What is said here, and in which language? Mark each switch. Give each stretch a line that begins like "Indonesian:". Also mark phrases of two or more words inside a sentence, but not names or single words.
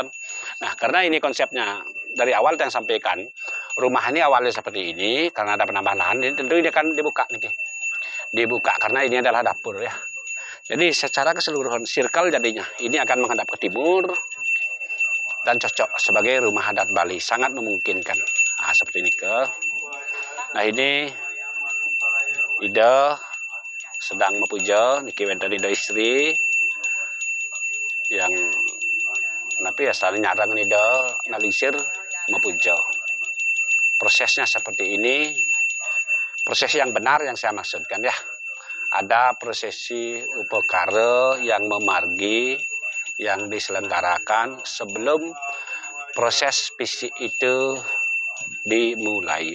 Indonesian: Nah, karena ini konsepnya dari awal yang sampaikan, rumah ini awalnya seperti ini karena ada penambahan lahan, ini tentu ini akan dibuka nih. Dibuka karena ini adalah dapur ya. Jadi secara keseluruhan circle jadinya ini akan menghadap ke timur dan cocok sebagai rumah adat Bali, sangat memungkinkan. Nah, seperti ini ke. Nah, ini Ida sedang mepuja
Balinese: niki wenten Ida istri yang tapi ya saling nyarang Ida nalingsir mepuja.
Indonesian: Prosesnya seperti ini, proses yang benar yang saya maksudkan ya. Ada prosesi upakara yang memargi yang diselenggarakan sebelum proses fisik itu dimulai.